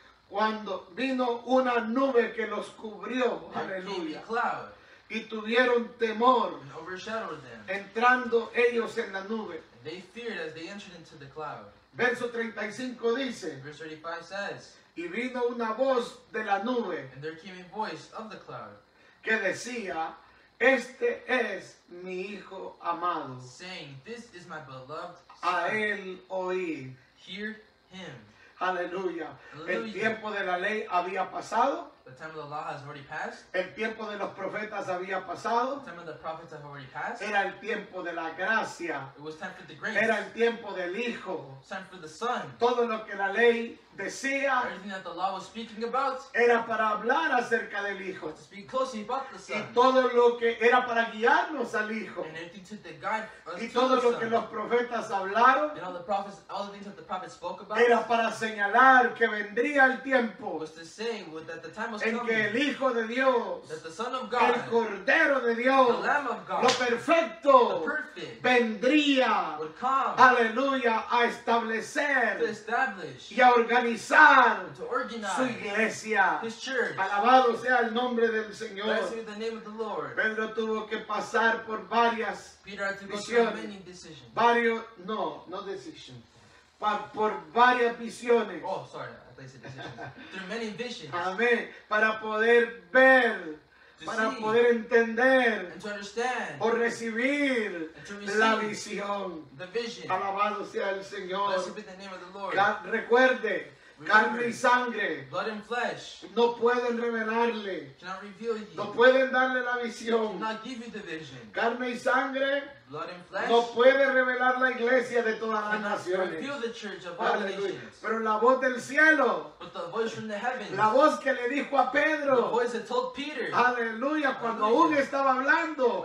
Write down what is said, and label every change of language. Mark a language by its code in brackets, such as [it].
[es] cuando vino una nube que los cubrió, [en] there came a [es] aleluya, [en] cloud [es] y tuvieron temor [en] and overshadowed them. [es] entrando ellos en la nube. [en] And they feared as they entered into the cloud. [es] Verso 35 dice, [en] Verse 35 says, [es] y vino una voz de la nube [en] and there came a voice of the cloud, [es] que decía, este es mi hijo amado, [en] saying, This is my beloved a son. [es] él oíd. [en] Hear him. [es] Aleluya. El Aleluya. tiempo de la ley había pasado, [en] The time of the law has already passed. [es] el tiempo de los profetas había [en] The [es] pasado, [en] time of the prophets have already passed. [es] era el tiempo de la gracia, [en] It was time for the grace. [es] era el tiempo del hijo. [en] It was time for the son. [es] Todo lo que la ley decía [en] Everything that the law was speaking about [es] era para hablar acerca del hijo, [en] was to speak closely about the [es] y [en] son. [es] todo lo que era para guiarnos al hijo, [en] And everything to the guide us [es] y [en] to [es] todo [en] the [es] lo que [en] son. [es] los profetas hablaron [en] And all the things that the prophets spoke about [es] era para señalar que vendría el tiempo [en] was to say that the time was [es] en que el [en] coming, [es] Hijo de Dios, [en] that the Son of [es] el [en] God, [es] Cordero de [en] the [es] Dios, [en] Lamb of [es] lo [en] God, the [es] perfecto, [en] perfect, [es] vendría, [en] would come [es] aleluya, a [en] to [es] establecer [en] establish, [es] y a organizar [en] to [es] su [en] organize [es] iglesia. [en] His church. [es] Alabado sea el nombre del Señor. [en] Blessed be the name of the Lord. [es] Pedro tuvo que pasar por varias, [en] Peter had to go [es] Visiones. [en] through many decisions. no decision, [es] por varias visiones. [en] Oh, sorry, I thought you said decisions. Through many visions. [es] Amén. Para poder ver, [en] To [es] para [en] see. [es] poder entender [en] And to understand. [es] o recibir [en] And to [es] la [en] receive [es] visión. [en] the vision. [es] Alabado sea el Señor. [en] Blessed be the name of the Lord. [es] Recuerde carne y [en] remember, [es] sangre [en] blood and flesh [es] no pueden revelarle, [en] cannot reveal you, [es] no pueden darle la visión. [en] cannot give you the vision. [es] Carne y sangre [en] Blood and flesh [es] no puede revelar la iglesia de todas las [en] cannot [es] naciones. [en] reveal the church of all the [es] Aleluya. [en] nations. [es] Pero la voz del cielo, [en] But the voice from the heavens, [es] la voz que le dijo a [en] the [es] Pedro, [en] voice that told Peter, [es] aleluya, cuando aún estaba hablando,